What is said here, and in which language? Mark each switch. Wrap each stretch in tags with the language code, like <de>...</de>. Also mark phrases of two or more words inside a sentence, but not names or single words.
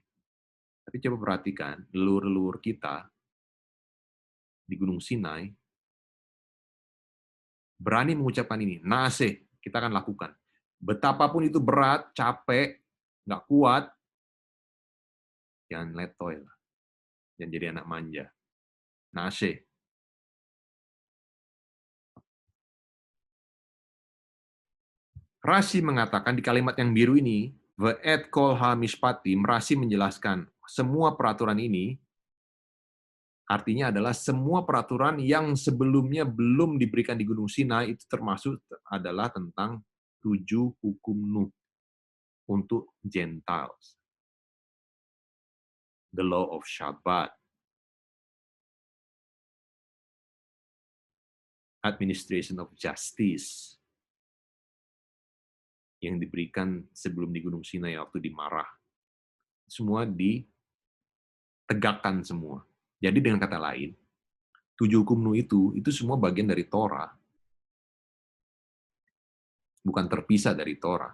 <id>Tapi coba perhatikan, leluhur-leluhur kita di Gunung Sinai berani mengucapkan ini, Naaseh, kita akan lakukan. Betapapun itu berat, capek, nggak kuat, jangan letoy lah. Jangan jadi anak manja. Naaseh. Rashi mengatakan di kalimat yang biru ini,</id> <he>ואת כל המשפטים,</he> <id>Rashi menjelaskan semua peraturan ini artinya adalah semua peraturan yang sebelumnya belum diberikan di Gunung Sinai itu termasuk adalah tentang 7 hukum Nuh untuk Gentiles.</id> <en>The law of Shabbat, administration of justice,</en> <id>yang diberikan sebelum di Gunung Sinai waktu dimarah. Semua ditegakkan semua. Jadi dengan kata lain, 7 hukum Nuh itu semua bagian dari Torah. Bukan terpisah dari Torah.</id>